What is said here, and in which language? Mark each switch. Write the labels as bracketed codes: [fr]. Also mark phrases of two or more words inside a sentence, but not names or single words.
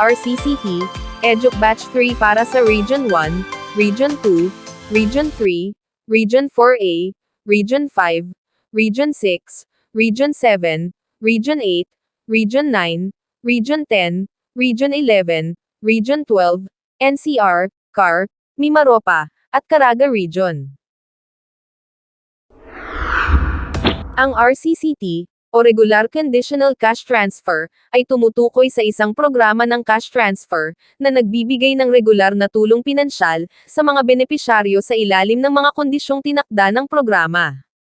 [tl] RCCT, EDUC Batch 3 para sa Region 1, Region 2, Region 3, Region 4A, Region 5, Region 6, Region 7, Region 8, Region 9, Region 10, Region 11, Region 12, NCR, CAR, Mimaropa, at Caraga Region. Ang RCCT, o Regular Conditional [en] Cash Transfer, [tl] ay tumutukoy sa isang programa ng cash transfer, na nagbibigay ng regular na tulong pinansyal, sa mga benepisyaryo sa ilalim ng mga kondisyong tinakda ng programa.